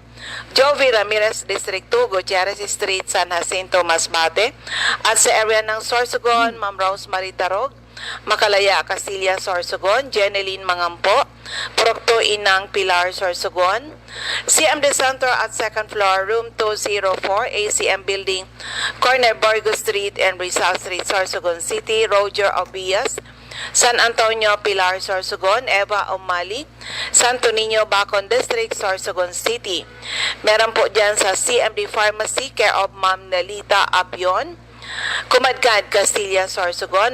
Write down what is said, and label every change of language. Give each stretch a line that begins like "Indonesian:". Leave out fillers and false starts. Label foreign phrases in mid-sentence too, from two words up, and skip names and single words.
Filipino: Jovi Ramirez, District 2, Gutierrez Street, San Jacinto, Masbate. At sa area ng Sorsogon, Ma'am Rosemary Tarog, Makalaya, Castilla, Sorsogon. Jeneline Mangampo, Procto Inang, Pilar, Sorsogon.
English: CMD Center at second floor, room 204, ACM Building, corner Burgos Street and Rizal Street, Sorsogon City.
Filipino: Roger Obias, San Antonio, Pilar, Sorsogon. Eva Omali, Santo Niño, Bacon District, Sorsogon City. Meron po dyan sa CMD Pharmacy,
English: care of
Filipino: Ma'am Nelita Abion, Kumadgad, Castilla, Sorsogon.